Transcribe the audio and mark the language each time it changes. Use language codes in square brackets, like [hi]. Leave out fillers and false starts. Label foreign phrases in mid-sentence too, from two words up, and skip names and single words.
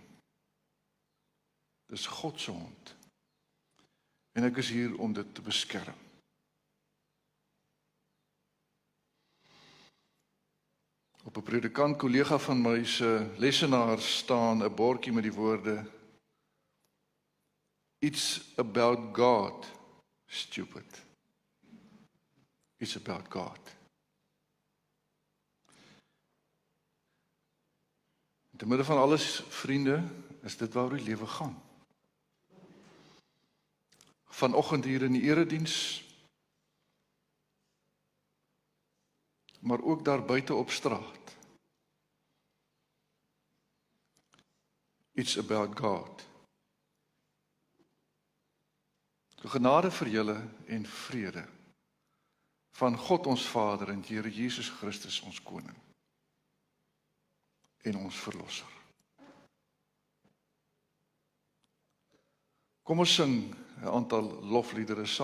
[af] Dis God se hond. En ek is hier om dit te beskerm. Op 'n predikant kollega van my se lesenaar staan 'n bordjie met die woorde [en] It's about God, stupid. It's about God. [af] In te midde van alles, vriende, is dit waaroor die lewe gaan. Vanoggend hier in die erediens, maar ook daar buite op straat. [en] It's about God. [af] So genade vir julle en vrede van God ons Vader en Here Jesus Christus ons koning en ons verlosser. Kom ons sing 'n aantal lofliedere saam.